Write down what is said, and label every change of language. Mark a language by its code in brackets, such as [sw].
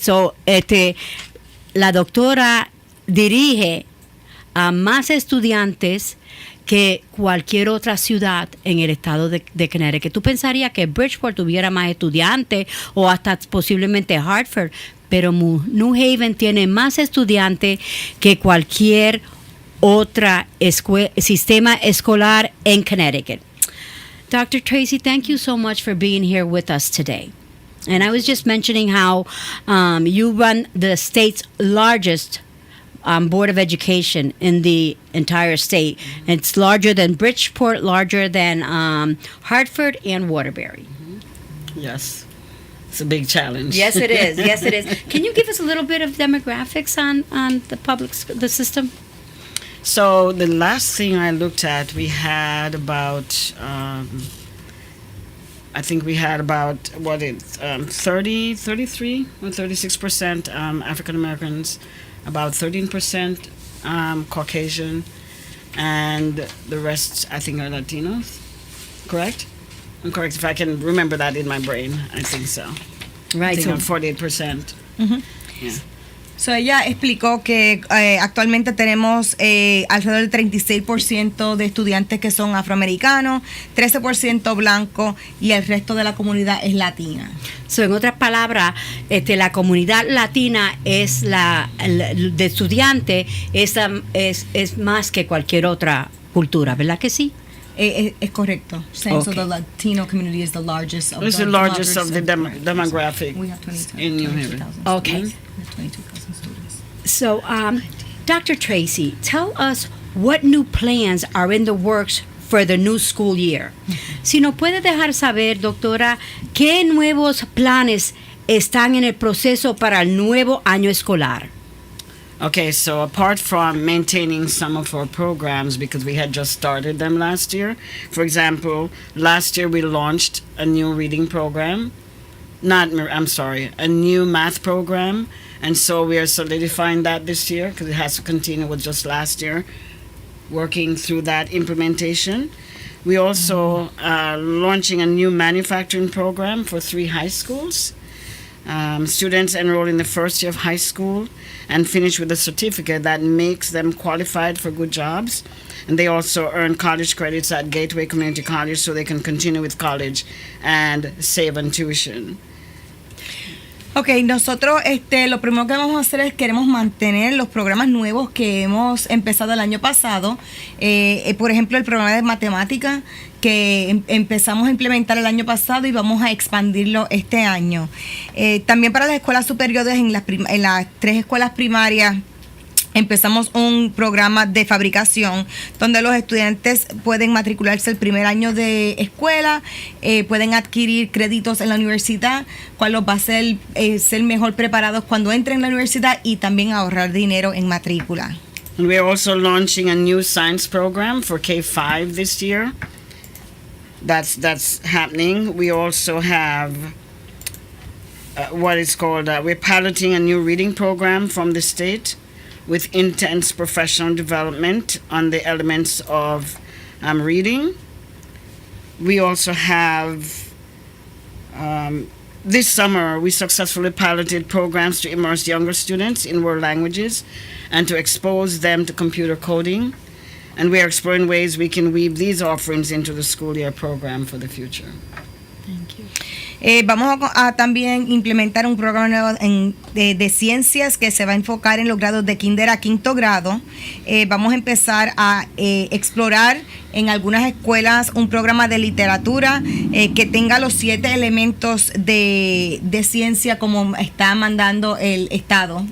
[es] So, la doctora dirige a más estudiantes que cualquier otra ciudad en el estado de Connecticut. Tú pensarías que Bridgeport tuviera más estudiantes, o hasta posiblemente Hartford, pero New Haven tiene más estudiantes que cualquier otra sistema escolar en Connecticut. [en] Dr. Tracy, thank you so much for being here with us today. And I was just mentioning how you run the state's largest Board of Education in the entire state. Mm-hmm. It's larger than Bridgeport, larger than Hartford and Waterbury. Mm-hmm. Yes. It's a big challenge. Yes, it is. Yes, it is. Can you give us a little bit of demographics on the system? So the last thing I looked at, we had about... I think we had about 33 or 36% African Americans, about 13% Caucasian, and the rest I think are Latinos. Correct? I'm correct if I can remember that in my brain. I think so. Right. I think I'm 48%. Mm-hmm. Yeah. [es] So ella explicó que actualmente tenemos alrededor del 36% de estudiantes que son afroamericanos, 13% blancos, y el resto de la comunidad es latina. So, en otras palabras, la comunidad latina es de estudiantes es más que cualquier otra cultura, ¿verdad que sí? Es correcto. [en] Okay. So the Latino community is the largest of it's the largest of the demographic we have 22, in New Haven. Okay. We have 22,000 students. So, Dr. Tracy, tell us what new plans are in the works for the new school year. [es] Si nos puede dejar saber, doctora, qué nuevos planes están en el proceso para el nuevo año escolar. [en] Okay, so apart from maintaining some of our programs because we had just started them last year, for example, last year we launched a new reading program. A new math program. And so we are solidifying that this year because it has to continue with just last year, working through that implementation. We also are launching a new manufacturing program for 3 high schools. Students enroll in the first year of high school and finish with a certificate that makes them qualified for good jobs. And they also earn college credits at Gateway Community College so they can continue with college and save on tuition. [es] Ok, nosotros lo primero que vamos a hacer es queremos mantener los programas nuevos que hemos empezado el año pasado. Por ejemplo, el programa de matemática que empezamos a implementar el año pasado y vamos a expandirlo este año. También para las escuelas superiores, en las 3 escuelas primarias, empezamos un programa de fabricación donde los estudiantes pueden matricularse el primer año de escuela, pueden adquirir créditos en la universidad, cual los va a hacer ser mejor preparados cuando entren en la universidad y también ahorrar dinero en matrícula. [en] And we are also launching a new science program for K-5 this year. That's happening. We also have we're piloting a new reading program from the state with intense professional development on the elements of reading. We also have, this summer, we successfully piloted programs to immerse younger students in world languages and to expose them to computer coding. And we are exploring ways we can weave these offerings into the school year program for the future. Thank you. [es] Vamos a también implementar un programa nuevo de ciencias que se va a enfocar en los grados de kinder a 5º grado. Vamos a empezar a explorar en algunas escuelas un programa de literatura que tenga los 7 elementos de ciencia como está mandando el Estado.